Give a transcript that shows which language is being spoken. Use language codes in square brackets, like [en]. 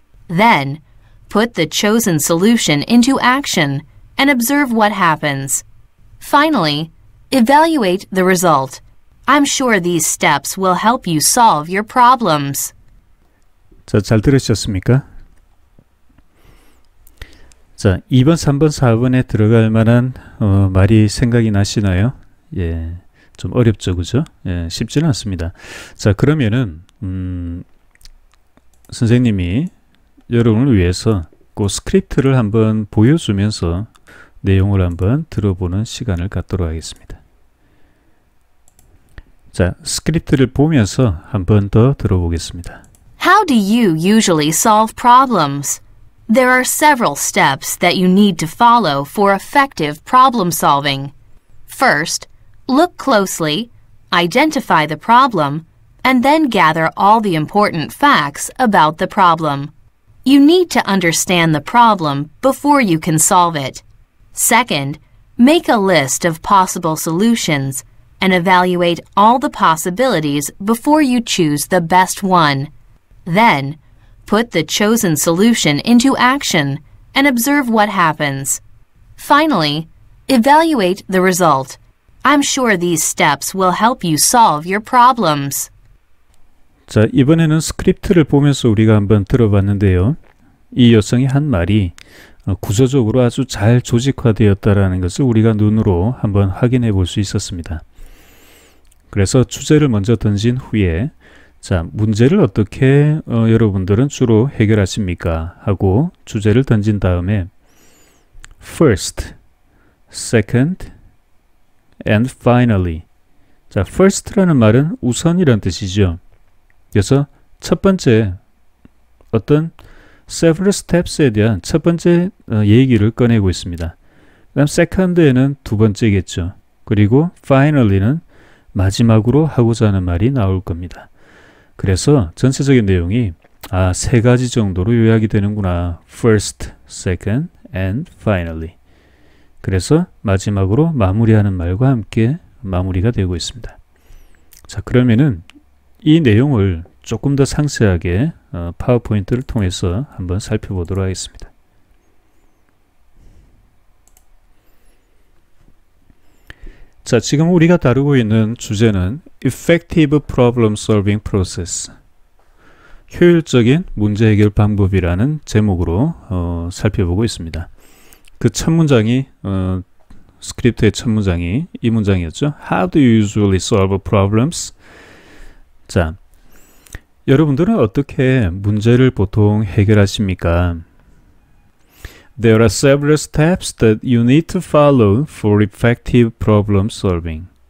[en] Then, put the chosen solution into action and observe what happens. Finally, evaluate the result. I'm sure these steps will help you solve your problems. [ko] 자, 잘 들으셨습니까? 자, 2번, 3번, 4번에 들어갈 만한 말이 생각이 나시나요? 예, 좀 어렵죠, 그죠? 예, 쉽지는 않습니다. 자, 그러면은 선생님이 여러분을 위해서 그 스크립트를 한번 보여주면서 내용을 한번 들어보는 시간을 갖도록 하겠습니다. 자, 스크립트를 보면서 한번 더 들어보겠습니다. [en] How do you usually solve problems? There are several steps that you need to follow for effective problem solving. First, look closely, identify the problem, and then gather all the important facts about the problem. You need to understand the problem before you can solve it. Second, make a list of possible solutions and evaluate all the possibilities before you choose the best one. Then, put the chosen solution into action and observe what happens. Finally, evaluate the result. I'm sure these steps will help you solve your problems. [ko] 자, 이번에는 스크립트를 보면서 우리가 한번 들어봤는데요. 이 여성이 한 말이 구조적으로 아주 잘 조직화되었다라는 것을 우리가 눈으로 한번 확인해 볼 수 있었습니다. 그래서 주제를 먼저 던진 후에 자, 문제를 어떻게 여러분들은 주로 해결하십니까? 하고 주제를 던진 다음에 [en] first, second, and finally. [ko] 자, first라는 말은 우선이란 뜻이죠. 그래서 첫 번째 어떤 several steps에 대한 첫 번째 얘기를 꺼내고 있습니다. 그다음 second에는 두 번째겠죠. 그리고 finally는 마지막으로 하고자 하는 말이 나올 겁니다. 그래서 전체적인 내용이 세 가지 정도로 요약이 되는구나. [en] first, second, and finally. [ko] 그래서 마지막으로 마무리하는 말과 함께 마무리가 되고 있습니다. 자, 그러면은 이 내용을 조금 더 상세하게 파워포인트를 통해서 한번 살펴보도록 하겠습니다. 자, 지금 우리가 다루고 있는 주제는 Effective Problem Solving Process, 효율적인 문제 해결 방법이라는 제목으로 살펴보고 있습니다. 그 첫 문장이 스크립트의 첫 문장이 이 문장이었죠. [en] How do you usually solve problems? [ko] 자, 여러분들은 어떻게 문제를 보통 해결하십니까? [en] There are several steps that you need to follow for effective problem solving.